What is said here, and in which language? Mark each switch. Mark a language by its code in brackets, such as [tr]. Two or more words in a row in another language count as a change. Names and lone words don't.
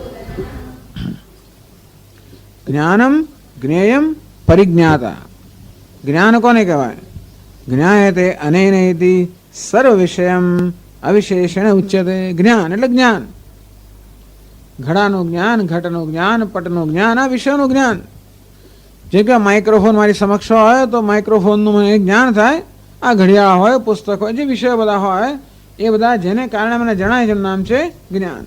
[sa] ज्ञानम ज्ञेयम परिज्ञाता। [gu] જ્ઞાન કોને કહેવાય? [sa] ज्ञायते अनेनेति सर्व विषयम अविशेषण उच्यते। [gu] ज्ञान એટલે જ્ઞાન, ઘડાનું જ્ઞાન, ઘટનું જ્ઞાન, પટનું જ્ઞાન, આ વિષયનું જ્ઞાન. જે કે માઇક્રોફોન મારી સમક્ષ હોય તો માઇક્રોફોનનું મને જ્ઞાન થાય. આ ઘડિયાળ હોય, પુસ્તક હોય, જે વિષયો બધા હોય એ બધા જેને કારણે મને જણાય છે નામ છે જ્ઞાન.